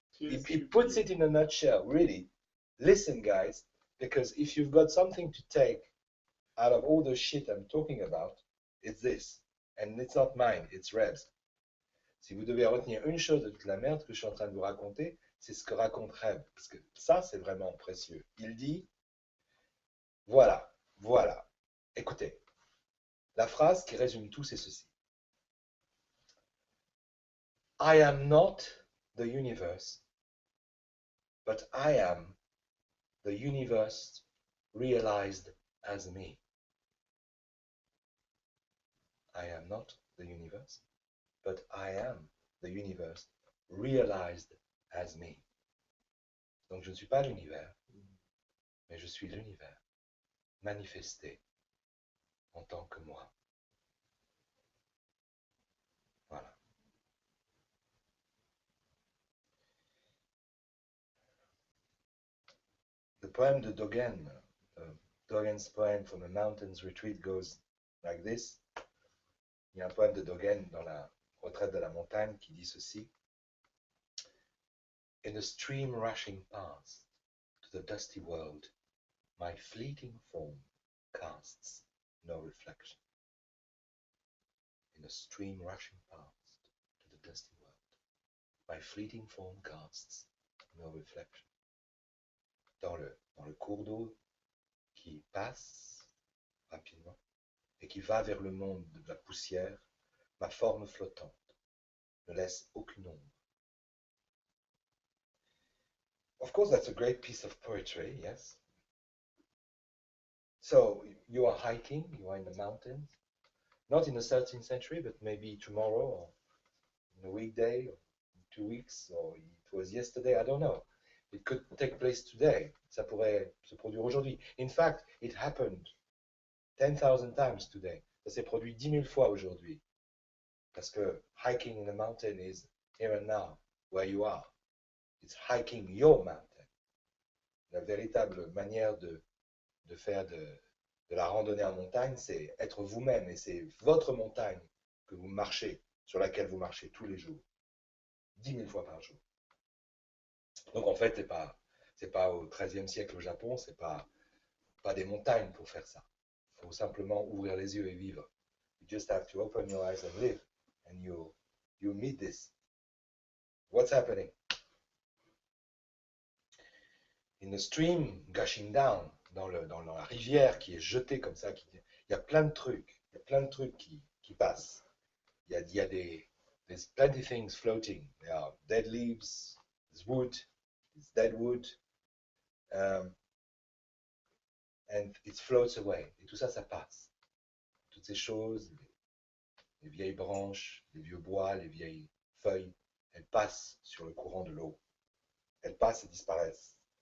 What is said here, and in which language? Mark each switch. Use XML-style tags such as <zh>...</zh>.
<en>He puts it in a nutshell, really. Listen, guys, because if you've got something to take out of all the shit I'm talking about, it's this. And it's not mine, it's Reb's.</en> <fr>Si vous devez retenir une chose de toute la merde que je suis en train de vous raconter, c'est ce que raconte Reb. Parce que ça, c'est vraiment précieux. Il dit, voilà. Écoutez, la phrase qui résume tout, c'est ceci.</fr> <en>I am not the universe, but I am the universe realized as me. I am not the universe, but I am the universe realized as me.</en> <fr>Donc je ne suis pas l'univers, mais je suis l'univers manifester en tant que moi. Voilà.</fr> <en>The poem de Dogen, Dogen's poem from a mountains retreat goes like this.</en> <fr>Il y a un poème de Dogen dans la retraite de la montagne qui dit ceci.</fr> <en>In a stream rushing past to the dusty world, my fleeting form casts no reflection. In a stream rushing past to the dusty world, my fleeting form casts no reflection.</en> <fr>Dans le cours d'eau qui passe rapidement et qui va vers le monde de la poussière, ma forme flottante ne laisse aucune ombre.</fr> <en>Of course, that's a great piece of poetry, yes. So you are hiking, you are in the mountains, not in the 13th century, but maybe tomorrow or in a weekday or in 2 weeks, or it was yesterday, I don't know. It could take place today.</en> <fr>Ça pourrait se produire aujourd'hui.</fr> <en>In fact, it happened 10,000 times today.</en> <fr>Ça s'est produit 10 000 fois aujourd'hui. Parce que</fr> <en>hiking in the mountain is here and now, where you are. It's hiking your mountain.</en> <fr>La véritable manière de faire de la randonnée en montagne, c'est être vous-même, et c'est votre montagne que vous marchez, sur laquelle vous marchez tous les jours, 10 000 fois par jour. Donc en fait, c'est pas au XIIIe siècle au Japon, c'est pas des montagnes pour faire ça. Il faut simplement ouvrir les yeux et vivre.</fr> <en>You just have to open your eyes and live, and you meet this. What's happening? In the stream gushing down,</en> <fr>dans la rivière qui est jetée comme ça, il y a plein de trucs, qui passent. Il y a</fr> <en>there's plenty of things floating. There are dead leaves, there's wood, it's dead wood, and it floats away.</en> <fr>Et tout ça, ça passe. Toutes ces choses, les vieilles branches, les vieux bois, les vieilles feuilles, elles passent sur le courant de l'eau. Elles passent et disparaissent.</fr>